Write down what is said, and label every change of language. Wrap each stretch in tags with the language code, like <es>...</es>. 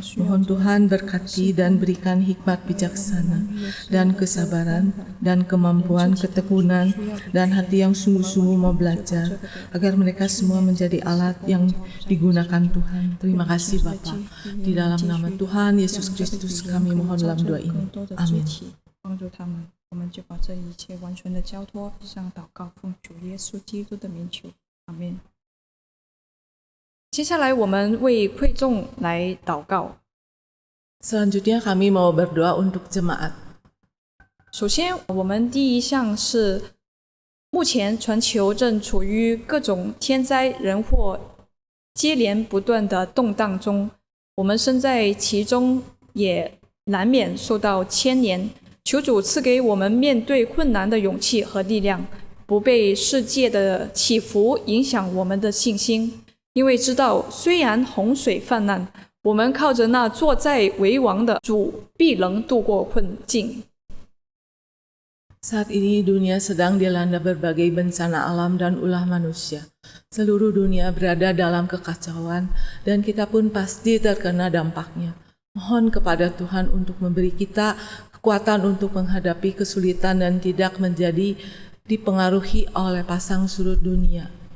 <id>Mohon Tuhan berkati dan berikan hikmat bijaksana dan kesabaran dan kemampuan ketekunan dan hati yang sungguh-sungguh mau belajar agar mereka semua menjadi alat yang digunakan Tuhan. Terima kasih Bapa. Di dalam nama Tuhan Yesus Kristus kami mohon dalam doa ini. Amin.</id> <zh>帮助他们，我们就把这一切完全的交托，向祷告奉主耶稣基督的名求，阿门。接下来我们为会众来祷告。</zh> <id>Selanjutnya kami mau berdoa untuk jemaat.</id> <zh>首先，我们第一项是，目前全球正处于各种天灾人祸接连不断的动荡中，我们身在其中，也难免受到牵连。求主赐给我们面对困难的勇气和力量，不被世界的起伏影响我们的信心。因为知道，虽然洪水泛滥，我们靠着那坐在为王的主，必能度过困境。</zh> <id>Saat ini dunia sedang dilanda berbagai bencana alam dan ulah manusia. Seluruh dunia berada dalam kekacauan dan kita pun pasti terkena dampaknya. Mohon kepada Tuhan untuk memberi kita kekuatan untuk menghadapi kesulitan dan tidak menjadi dipengaruhi oleh pasang surut dunia.</id>